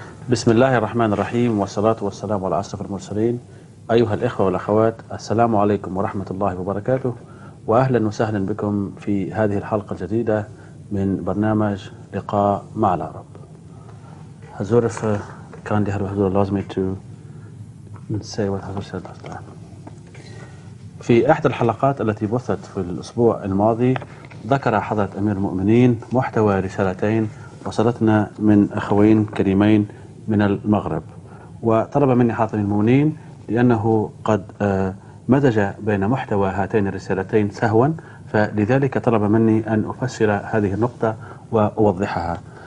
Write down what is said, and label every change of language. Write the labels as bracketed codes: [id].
[ar] بسم الله الرحمن الرحيم والصلاة والسلام على أشرف المرسلين. أيها الإخوة والأخوات، السلام عليكم ورحمة الله وبركاته، وأهلا وسهلا بكم في هذه الحلقة الجديدة من برنامج لقاء مع العرب. [en] Hazur, kindly Hazur allows me to say what Hazur said last time. [ar] في إحدى الحلقات التي بثت في الأسبوع الماضي ذكر حضرة أمير المؤمنين محتوى رسالتين وصلتنا من أخوين كريمين من المغرب، وطلب مني حضرة أمير المؤمنين لأنه قد مزج بين محتوى هاتين الرسالتين سهوا، فلذلك طلب مني أن أفسر هذه النقطة وأوضحها.